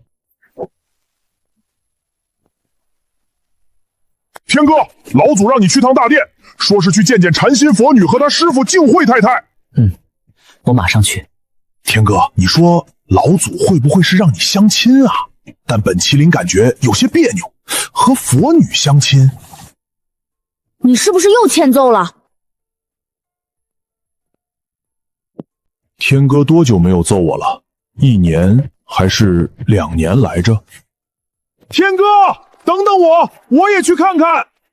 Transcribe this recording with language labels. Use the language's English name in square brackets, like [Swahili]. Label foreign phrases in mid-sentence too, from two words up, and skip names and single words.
[Chinese] 天哥，老祖讓你去趟大殿，說是去見見禪心佛女和她師父淨慧太太。我馬上去。天哥，你說老祖會不會是讓你相親啊？但本麒麟感覺有些別扭，和佛女相親。你是不是又欠揍了？天哥多久沒有揍我了？1年還是2年來着？天哥，等等我也去看看。